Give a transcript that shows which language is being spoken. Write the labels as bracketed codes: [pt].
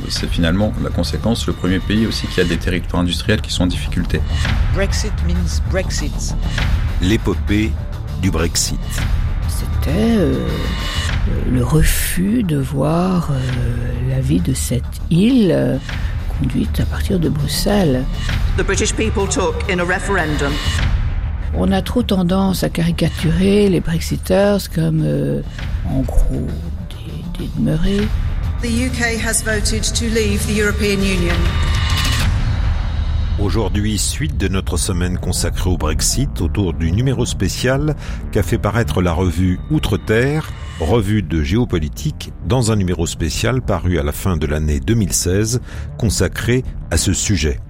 [fr] C'est finalement la conséquence, le premier pays aussi qui a des territoires industriels qui sont en difficulté. [en] Brexit means Brexit. [fr] L'épopée du Brexit. C'était le refus de voir la vie de cette île conduite à partir de Bruxelles. [en] The British people took in a referendum. [fr] On a trop tendance à caricaturer les Brexiteurs comme, en gros, des demeurés. [en] The UK has voted to leave the European Union. [fr] Aujourd'hui, suite de notre semaine consacrée au Brexit, autour du numéro spécial qu'a fait paraître la revue Outre-Terre, revue de géopolitique, dans un numéro spécial paru à la fin de l'année 2016, consacré à ce sujet.